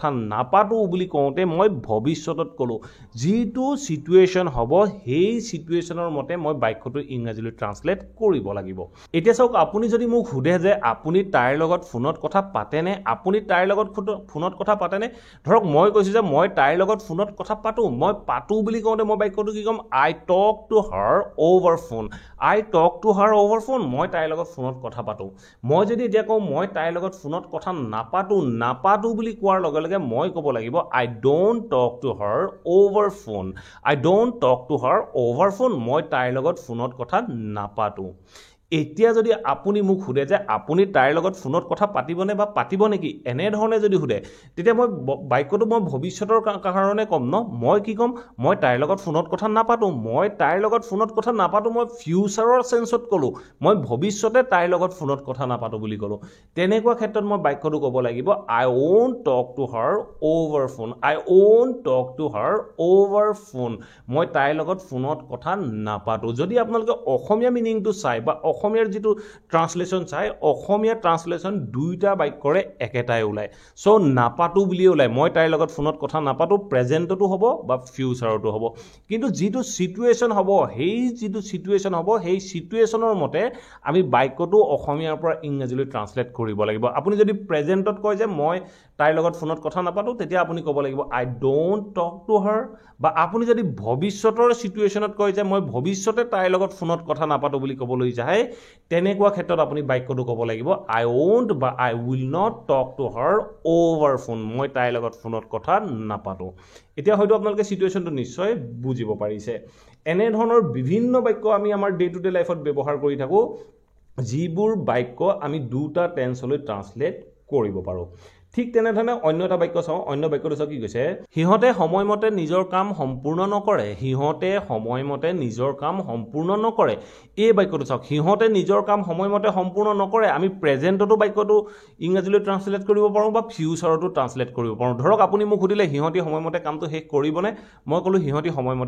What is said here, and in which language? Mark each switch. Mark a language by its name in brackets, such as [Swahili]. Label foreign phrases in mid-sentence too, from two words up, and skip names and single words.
[Assamese] নাপাতো বুলি কওঁতে মই ভৱিষ্যতত ক'লো যিটো সিচুৱেচন হ'ব সেই সিচুৱেচনৰ মতে মই বাক্যটো ইংৰাজীলৈ ট্ৰান্সলেট কৰিব লাগিব এতিয়া চাওক আপুনি যদি মোক সুধে যে আপুনি তাইৰ লগত ফোনত কথা পাতেনে আপুনি তাইৰ লগত ফোনত কথা পাতেনে ধৰক মই কৈছো যে মই তাইৰ লগত ফোনত কথা পাতো মই পাতো বুলি কওঁতে মই বাক্যটো কি ক'ম [English] I talk to her over phone I talk to her over phone [Assamese] মই তাইৰ লগত ফোনত কথা পাতো মই যদি এতিয়া কওঁ মই তাইৰ লগত ফোনত কথা নাপাতো বুলি কোৱাৰ লগে লগে মই ক'ব লাগিব [English] I don't talk to her over phone I don't talk to her over phone [Assamese] মই তাইৰ লগত ফোনত কথা নাপাতো এতিয়া যদি আপুনি মোক সোধে যে আপুনি তাইৰ লগত ফোনত কথা পাতিবনে বা পাতিব নেকি এনে ধৰণে যদি সোধে তেতিয়া মই বাক্যটো মই ভৱিষ্যতৰ কাৰণে ক'ম ন মই কি ক'ম মই তাইৰ লগত ফোনত কথা নাপাতো মই তাইৰ লগত ফোনত কথা নাপাতো মই [English] future sense [Assamese] ক'লো মই ভৱিষ্যতে তাইৰ লগত ফোনত কথা নাপাতো বুলি ক'লো তেনেকুৱা ক্ষেত্ৰত মই বাক্যটো ক'ব লাগিব [English] I won't talk to her over phone I won't talk to her over phone [Assamese] মই তাইৰ লগত ফোনত কথা নাপাতো যদি আপোনালোকে অসমীয়া মিনিংটো চাই বা অসমীয়াৰ যেটো ট্ৰান্সলেচন চাই অসমীয়া ট্ৰান্সলেচন দুইটা বাক্যৰে একেটাই ওলায় সো নাপাতো বুলি ওলায় মই তাইৰ লগত ফোনত কথা নাপাতো প্ৰেজেন্টটো হ'ব বা ফিউচাৰটো হ'ব কিন্তু যেটো সিচুৱেচন হ'ব সেই যেটো সিচুৱেচন হ'ব সেই সিচুৱেচনৰ মতে আমি বাক্যটো অসমীয়াৰ পৰা ইংৰাজীলৈ ট্ৰান্সলেট কৰিব লাগিব আপুনি যদি প্ৰেজেন্টত কয় যে মই তাইৰ লগত ফোনত কথা নাপাতো তেতিয়া আপুনি ক'ব লাগিব [English] I don't talk to her [Assamese] বা আপুনি যদি ভৱিষ্যতৰ সিচুৱেচনত কয় যে মই ভৱিষ্যতে তাইৰ লগত ফোনত কথা নাপাতো বুলি ক'বলৈ যায় তেনেকুৱা ক্ষেত্ৰত আপুনি বাক্যটো ক'ব লাগিব [English] I won't [Assamese] বা [English] I will not talk to her over phone [Assamese] মই তাইৰ লগত ফোনত কথা নাপাতো এতিয়া হয়তো আপোনালোকে সিচুৱেচনটো নিশ্চয় বুজিব পাৰিছে এনে ধৰণৰ বিভিন্ন বাক্য আমি আমাৰ [English] day to day life [Assamese] ব্যৱহাৰ কৰি থাকো যিবোৰ বাক্য আমি দুটা টেন্সলৈ ট্ৰান্সলেট কৰিব পাৰো ঠিক তেনেধৰণে অন্য এটা বাক্য চাও অন্য বাক্যটো চাও কি কৈছে হিহতে সময়মতে নিজৰ কাম সম্পূৰ্ণ নকৰে হিহতে সময়মতে নিজৰ কাম সম্পূৰ্ণ নকৰে এই বাক্যটো চাওক হিহতে নিজৰ কাম সময়মতে সম্পূৰ্ণ নকৰে আমি প্ৰেজেন্টটো বাক্যটো ইংৰাজীলৈ ট্ৰান্সলেট কৰিব পাৰো বা ফিউচাৰটো ট্ৰান্সলেট কৰিব পাৰো ধৰক আপুনি মোক সুধিলে হিহতি সময়মতে কামটো শেষ কৰিবনে মই কলো হিহতি সময়মতে